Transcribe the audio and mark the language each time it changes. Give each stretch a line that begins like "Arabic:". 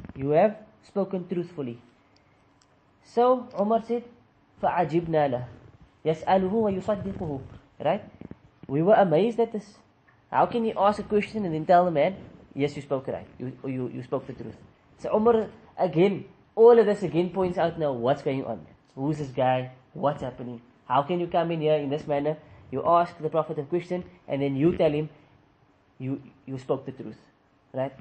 English: You have spoken truthfully. So Umar said,
Arabic: فَعَجِبْنَا لَهُ يَسْأَلُهُ وَيُصَدِّقُهُ.
English: Right? We were amazed at this. How can you ask a question and then tell the man, yes, you spoke right, you spoke the truth? So Umar, again, all of this again points out now what's going on. Who's this guy? What's happening? How can you come in here in this manner? You ask the Prophet a question and then you tell him you spoke the truth. Right?